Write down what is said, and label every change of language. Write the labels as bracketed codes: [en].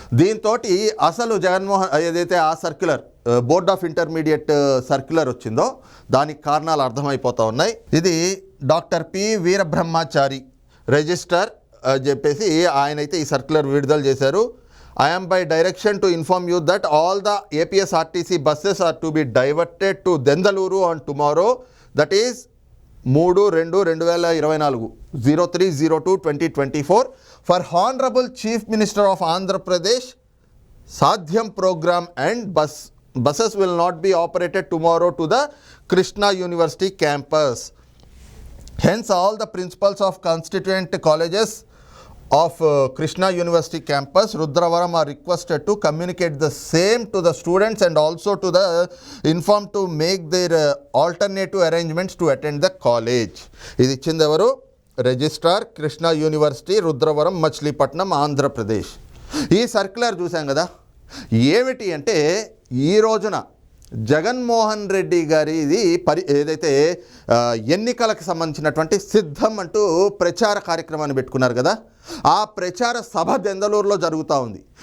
[te] దీంతో అసలు జగన్మోహన్ ఏదైతే ఆ circular board of intermediate circular వచ్చిందో దానికి కారణాలు అర్థమైపోతూ ఉన్నాయి. ఇది డాక్టర్ పి వీరబ్రహ్మచారి రిజిస్ట్రార్ చెప్పేసి ఆయనైతే ఈ సర్క్యులర్ విడుదల చేశారు. [en] I am by direction to inform you that all the APSRTC buses are to be diverted to Dendaluru on tomorrow, that is 3/2/2024 03/02/2024 for Honorable Chief Minister of Andhra Pradesh Sadhyam program, and buses will not be operated tomorrow to the Krishna University campus. Hence, all the principals of constituent colleges of Krishna University campus, Rudravaram, are requested to communicate the same to the students and also to the informed to make their alternative arrangements to attend the college. [te] ఇది ఇచ్చింది ఎవరు? Registrar, Krishna university, Rudravaram, Machilipatnam, Andhra Pradesh. ఈ circular చూసాం కదా. ఏమిటి అంటే ఈ రోజున జగన్మోహన్ రెడ్డి గారి ఇది ఏదైతే ఎన్నికలకు సంబంధించినటువంటి సిద్ధం అంటూ ప్రచార కార్యక్రమాన్ని పెట్టుకున్నారు కదా, ఆ ప్రచార సభ దెందలూరులో జరుగుతూ ఉంది.